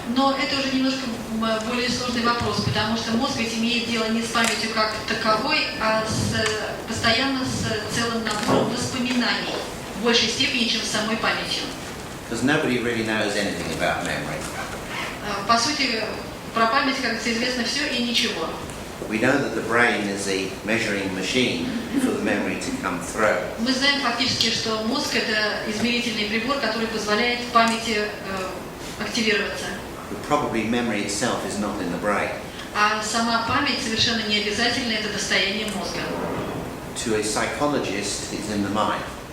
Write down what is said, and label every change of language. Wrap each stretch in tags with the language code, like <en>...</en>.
<ru>но это уже немножко более сложный вопрос, потому что мозг ведь имеет дело не с памятью как таковой, а постоянно с целым набором воспоминаний, в большей степени, чем с самой памятью.</ru> <en>Because nobody really knows anything about memory.</en> <ru>По сути, про память, как говорится, известно все и ничего.</ru> <en>We know that the brain is a measuring machine for the memory to come through.</en> <ru>Мы знаем фактически, что мозг – это измерительный прибор, который позволяет памяти активироваться.</ru> <en>But probably memory itself is not in the brain.</en> <ru>А сама память совершенно не обязательно это достояние мозга.</ru> <en>To a psychologist, it's in the mind.</en>